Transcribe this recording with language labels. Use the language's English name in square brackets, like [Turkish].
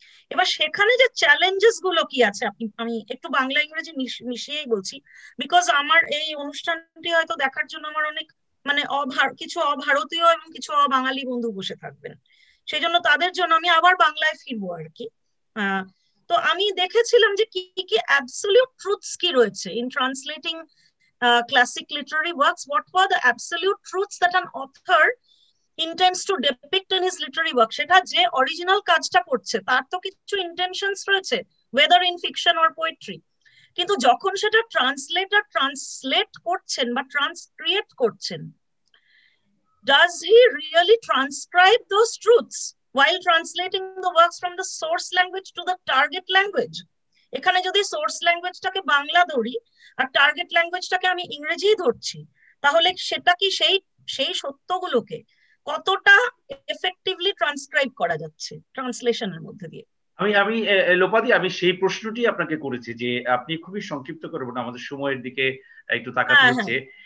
[Bangla] এবার সেখানে যে চ্যালেঞ্জেস গুলো কি আছে, আমি একটু বাংলা ইংরেজি মিশিয়েই বলছি, বিকজ আমার এই অনুষ্ঠানটি হয়তো দেখার জন্য আমার অনেক মানে কিছু অভারতীয় এবং কিছু অবাঙালি বন্ধু বসে থাকবেন, সেই জন্য তাদের জন্য আমি আবার বাংলায় ফিরবো আর কি। তো আমি দেখেছিলাম যে কি কি অ্যাবসলিউট ট্রুথস কি রয়েছে in translating [English] classic literary works. What were the absolute truths that an author intends to depict in his literary work? [Bangla] সেটা যে অরিজিনাল কাজটা করছে তার তো কিছু ইন্টেনশনস রয়েছে, [English] whether in fiction or poetry, [Bangla] কিন্তু যখন সেটা ট্রান্সলেটর ট্রান্সলেট করছেন বা ট্রান্সক্রিয়েট করছেন, [English] does he really transcribe those truths while translating the works from the source language to the target language? [Bangla] এখানে যদি সোর্স ল্যাঙ্গুয়েজটাকে বাংলা ধরি আর টার্গেট ল্যাঙ্গুয়েজটাকে আমি ইংরেজি ধরছি, তাহলে সেটা কি সেই সত্যগুলোকে কতটা এফেক্টিভলি ট্রান্সক্রাইব করা যাচ্ছে ট্রান্সলেশনের মধ্যে দিয়ে? আমি লোপাদি, আমি সেই প্রশ্নটি আপনাকে করেছি যে আপনি খুবই সংক্ষিপ্ত করবেন, আমাদের সময়ের দিকে একটু তাকাতে হচ্ছে।